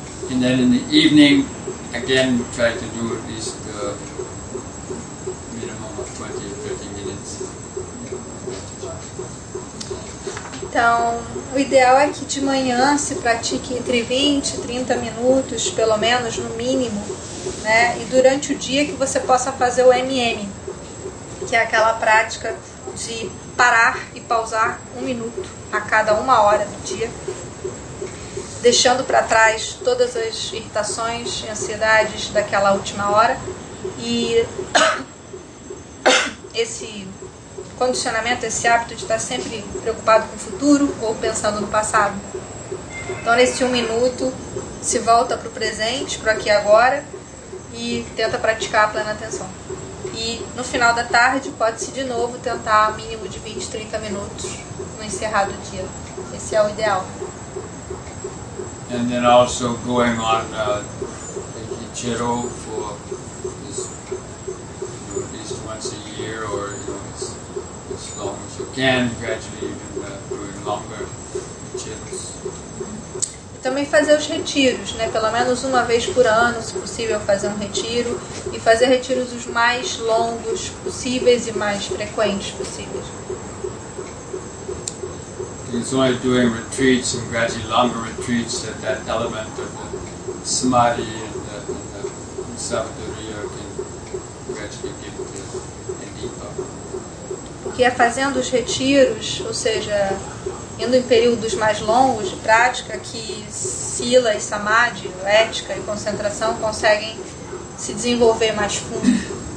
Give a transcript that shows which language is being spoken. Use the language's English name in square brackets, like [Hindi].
[English] And then in the evening, again, try to do at least minimum of 20 or 30 minutes. [Portuguese] Então, o ideal é que de manhã se pratique entre 20 e 30 minutos, pelo menos, no mínimo, né? E durante o dia que você possa fazer o MM, que é aquela prática de parar e pausar 1 minuto a cada 1 hora do dia, deixando para trás todas as irritações e ansiedades daquela última hora. E esse condicionamento, esse hábito de estar sempre preocupado com o futuro ou pensando no passado. Então, nesse 1 minuto, se volta para o presente, para o aqui e agora, e tenta praticar a plena atenção. E no final da tarde, pode-se de novo tentar um mínimo de 20, 30 minutos no encerrar do dia. Esse é o ideal. [English] And then also going on Ichiro for this, at least once a year, or as long as you can, gradually even doing longer Ichiros. [Portuguese] E também fazer os retiros, né? Pelo menos uma vez por ano, se possível, fazer um retiro. E fazer retiros os mais longos possíveis e mais frequentes possíveis. [English] It's only doing retreats and gradually longer retreats that element of the samadhi and the samadhuriya can gradually get deeper. [Portuguese] Porque é fazendo os retiros, ou seja, indo em períodos mais longos de prática, que sila e samadhi, ética e concentração conseguem se desenvolver mais fundo.